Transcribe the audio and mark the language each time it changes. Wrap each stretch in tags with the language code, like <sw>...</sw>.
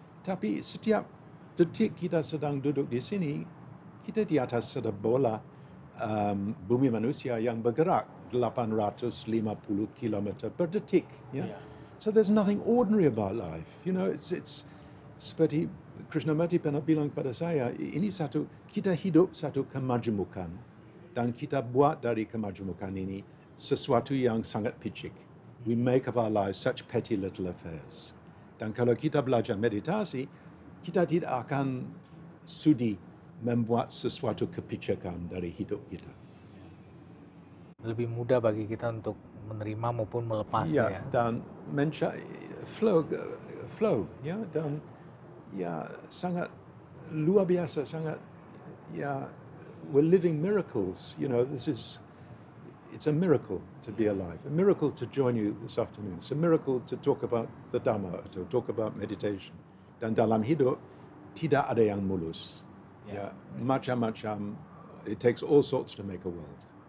<id>Tapi setiap detik kita sedang duduk di sini, kita di atas satu bola bumi manusia yang bergerak 850 km per detik.</id> <en>Yeah? So there's nothing ordinary about life.</en> <id>It's seperti Krishnamurti pernah bilang kepada saya, ini kita hidup satu kemajemukan, dan kita buat dari kemajemukan ini sesuatu yang sangat picik.</id> <en>We make of our lives such petty little affairs.</en> <id>Dan kalau kita belajar meditasi, kita tidak akan sudi membuat sesuatu kepicakan dari hidup kita. Lebih mudah bagi kita untuk menerima maupun melepas, Ya, ya. dan flow, ya, dan ya sangat luar biasa, sangat, ya,</id> <en>we're living miracles. It's a miracle to be alive, a miracle to join you this afternoon. It's a miracle to talk about the Dhamma, to talk about meditation.</en> <id>Dan dalam hidup tidak ada yang mulus. Ya, macam-macam.</id> <en>It takes all sorts to make a world.</en>